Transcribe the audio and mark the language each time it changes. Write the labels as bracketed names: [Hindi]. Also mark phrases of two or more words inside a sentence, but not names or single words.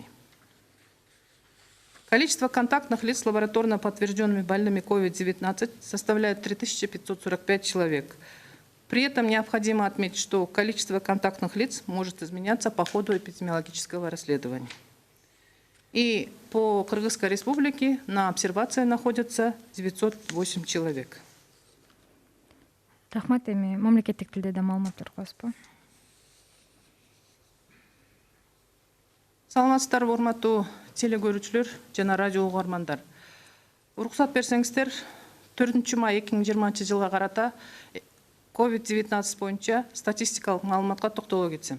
[Russian] Количество контактных лиц с лабораторно подтвержденными больными COVID-19 составляет 3545 человек. При этом необходимо отметить, что количество контактных лиц может изменяться по ходу эпидемиологического расследования. И по Кыргызской республике на обсервации находятся 908 человек. [Kyrgyz] Рахмат, эми мамлекеттик тилде да маалыматтар коесузбу? Саламатсыздарбы, урматтуу телекөрүүчүлөр жана радио угармандар. Уруксат берсеңиздер, 4 май 2020 жылга карата COVID-19 боюнча статистикалык маалыматка токтоло кетсем.